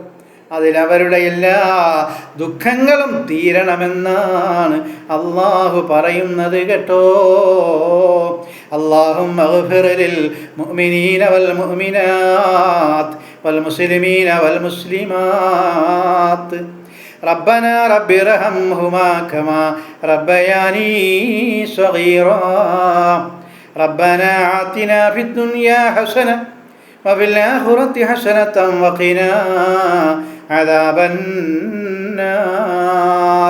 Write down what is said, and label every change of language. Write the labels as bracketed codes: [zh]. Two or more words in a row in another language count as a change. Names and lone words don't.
[ml] അതിലവരുടെ എല്ലാ ദുഃഖങ്ങളും തീരണമെന്നാണ് അല്ലാഹു പറയുന്നത് കേട്ടോ. [ar] اللهم اغفر للمؤمنين والمؤمنات والمسلمين والمسلمات. ربنا رب ارحمهما كما ربياني صغيرا. ربنا آتنا في الدنيا حسنة وفي الآخرة حسنة وقنا عذاب النار.